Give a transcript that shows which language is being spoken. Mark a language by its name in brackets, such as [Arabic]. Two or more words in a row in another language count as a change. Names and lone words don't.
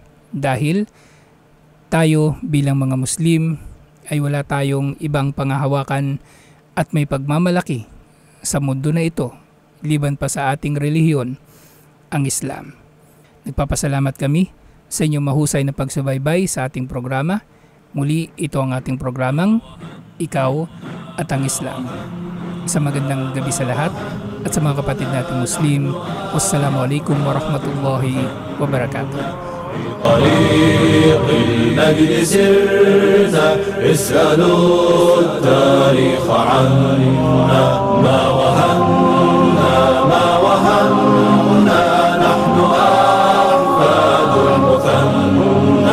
[Filipino] Dahil tayo bilang mga Muslim ay wala tayong ibang pangahawakan at may pagmamalaki sa mundo na ito, liban pa sa ating relihiyon, ang Islam. Nagpapasalamat kami sa inyong mahusay na pagsubaybay sa ating programa. Muli, ito ang ating programang Ikaw at ang Islam. Isang magandang gabi sa lahat at sa mga kapatid nating Muslim. [Arabic] والسلام عليكم ورحمة الله وبركاته. طريق المجد سرنا اسألوا التاريخ عنا ما وهنا نحن أحفاد المثنى